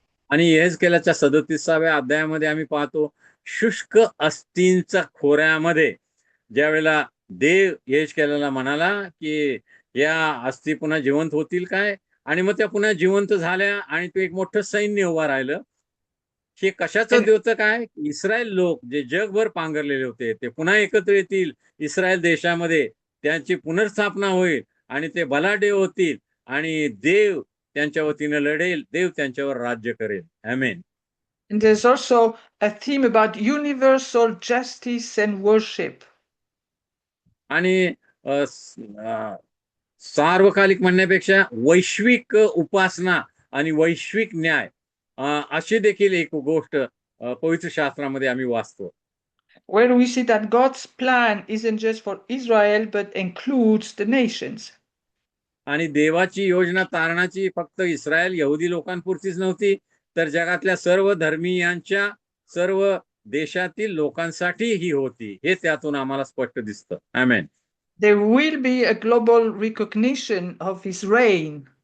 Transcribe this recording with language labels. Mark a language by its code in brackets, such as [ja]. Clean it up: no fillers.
[mr] आणि यहेजकेलाच्या 37व्या अध्यायामध्ये आम्ही पाहतो शुष्क अस्थींच्या खोऱ्यामध्ये ज्या वेळेला देव यहेजकेलाला म्हणाला की या अस्थी पुन्हा जिवंत होतील काय, आणि मग त्या पुन्हा जिवंत झाल्या आणि ते एक मोठं सैन्य उभा राहिलं. हे कशाचं द्योतक आहे? इस्रायल लोक जे जगभर पांघरलेले होते ते पुन्हा एकत्र येतील इस्रायल देशामध्ये, त्यांची पुनर्स्थापना होईल आणि ते बलाढ्य होतील आणि देव त्यांच्या वतीने लढेल, देव त्यांच्यावर राज्य करेल. आमेन. [en] And there's also a theme about universal justice and worship. [mr] आणि सार्वकालिक म्हणण्यापेक्षा वैश्विक उपासना आणि वैश्विक न्याय अशी देखील एक गोष्ट पवित्र शास्त्रामध्ये आम्ही वाचतो. [en] Where we see that God's plan isn't just for Israel but includes the nations. [mr] आणि देवाची योजना तारणाची फक्त इस्रायल यहुदी लोकांपुरतीच नव्हती, तर जगातल्या सर्व धर्मीयांच्या सर्व देशातील लोकांसाठी ही होती. हे त्यातून आम्हाला स्पष्ट दिसतं. आमेन. [en] There will be a global recognition of his reign.